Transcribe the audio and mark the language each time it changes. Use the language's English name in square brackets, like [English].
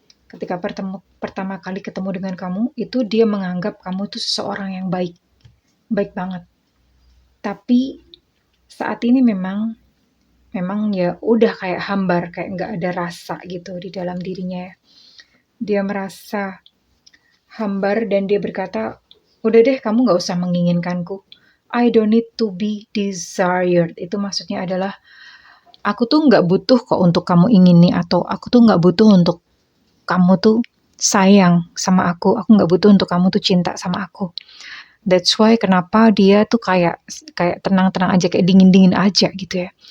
[Indonesian] Ketika pertama kali ketemu dengan kamu, itu dia menganggap kamu tuh seseorang yang baik, baik banget. Tapi saat ini memang ya udah kayak hambar, kayak nggak ada rasa gitu di dalam dirinya ya. Dia merasa hambar dan dia berkata, udah deh kamu nggak usah menginginkanku. [English] I don't need to be desired. [Indonesian] Itu maksudnya adalah aku tuh nggak butuh kok untuk kamu ingini, atau aku tuh nggak butuh untuk kamu tuh sayang sama aku nggak butuh untuk kamu tuh cinta sama aku. [English] That's why [Indonesian] kenapa dia tuh kayak kayak tenang-tenang aja, kayak dingin-dingin aja gitu ya.